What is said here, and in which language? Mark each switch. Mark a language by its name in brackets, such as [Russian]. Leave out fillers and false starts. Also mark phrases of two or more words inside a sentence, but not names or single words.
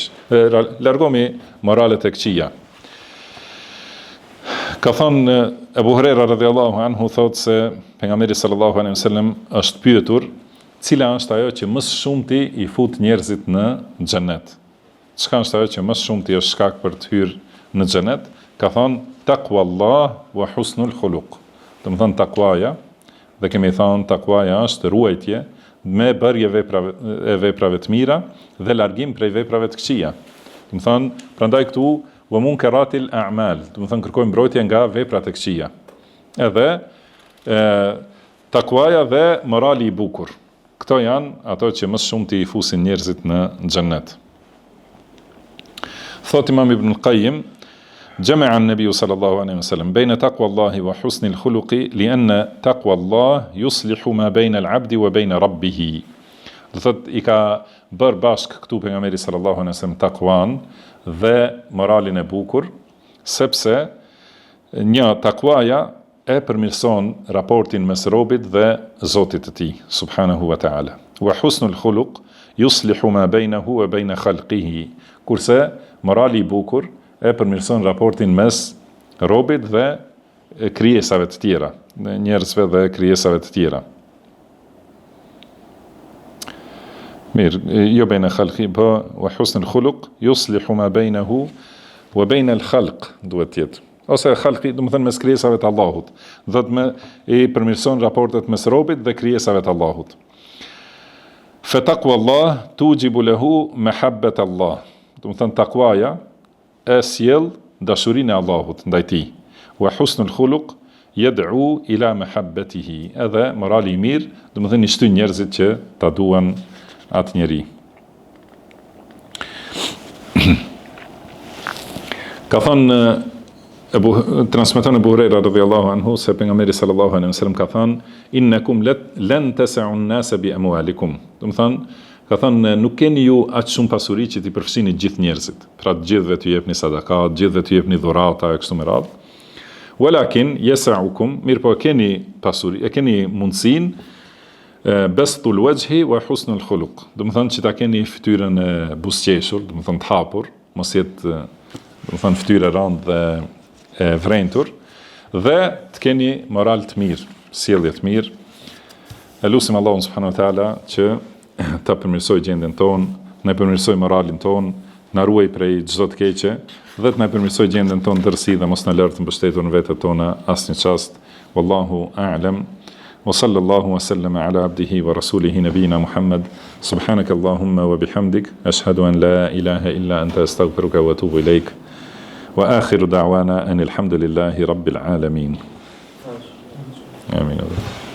[Albanian] Largomi moralet e këqija. Ka thënë Abu Huraira [Arabic] رضي الله عنه, [Albanian] thotë se pejgamberi [Arabic] صلى الله عليه وسلم [Albanian] është pyetur cila është ajo që më shumti i fut njerëzit në xhenet. Çka është ajo që më shumti është shkak për të hyrë në xhenet? Ka thënë [Arabic] تقوى الله وحسن الخلق. [Albanian] Do të thënë takwaja, dhe kemi thënë takwaja është ruajtje me bërje veprave të mira dhe largim prej veprave të këqija. Do të thënë prandaj këtu [Arabic] ومنكرات الأعمال, [Albanian] do të thënë kërkojmë mbrojtje nga veprat e këqija. Edhe takwaja dhe morali i bukur. Këto janë ato që më shumë të i fusin njerëzit në xhennet. [Arabic] Thot Imam Ibn Qayyim, جمع النبي صلى الله عليه وسلم بين تقوى الله وحسن الخلق لأن تقوى الله يصلح ما بين العبد وبين ربه. [Albanian] Do thot i ka bërë bashk këtu pejgamberi [Arabic] صلى الله عليه وسلم [Albanian] takwan dhe moralin e bukur, sepse një takwaja e përmirëson raportin mes robit dhe Zotit të tij [Arabic] سبحانه وتعالى. وحسن الخلق يصلح ما بينه وبين خلقه. [Albanian] Kurse morali I bukur e përmirëson raportin mes robit dhe krijesave të tjera, njerëzve dhe krijesave të tjera. Mirë, jo bejnë [Arabic] khalqi, po وحسن الخلق يصلح ما بينه وبين الخلق, [Albanian] duhet tjetë. Ose khalqi, do të thënë mes krijesave të Allahut, do të I përmirëson raportet mes robit dhe krijesave të Allahut. [Arabic] فتقوى الله توجب له محبة الله. [Albanian] Do të thënë takwaja e sjell dashurinë e Allahut ndaj tij. [Arabic] وحسن الخلق يدعو إلى محبته. [Albanian] Edhe morali I mirë, do të thënë I shtyn njerëzit që ta duan atë njeri. Ka thënë transmeton Abu Huraira [Arabic] رضي الله عنه [Albanian] se pejgamberi [Arabic] صلى الله عليه وسلم [Albanian] ka thënë [Arabic] إنكم لن تسعوا الناس بأموالكم. [Albanian] Do të thënë, ka thënë nuk keni ju aq shumë pasuri që t'i përfshini gjithë njerëzit. Pra të gjithëve t'ju jepni sadakat, të gjithëve t'ju jepni dhurata e kështu me radhë. [Arabic] ولكن يسعكم, [Albanian] mirë po keni pasuri, e keni mundsinë [Arabic] بسط الوجه وحسن الخلق. [Albanian] Do të thënë që ta keni fytyrën e buzëqeshur, do të thënë të hapur, mos jetë, do të thënë fytyrë rëndë dhe e vrentur, dhe të keni moral të mirë, sjellje të mirë. E lutim Allahun [Arabic] سبحانه وتعالى [Albanian] që ta përmirësoj gjendjen tonë, na përmirësoj moralin tonë, na ruaj prej çdo të keqe dhe të na përmirësoj gjendjen tonë dërsi dhe mos na lër të mbështetur në vetët tona asnjë çast. [Arabic] والله أعلم. وصلى الله وسلم على عبده ورسوله نبينا محمد. سبحانك اللهم وبحمدك أشهد أن لا إله إلا أنت أستغفرك وأتوب إليك. وآخر دعوانا أن الحمد لله رب العالمين. آمين.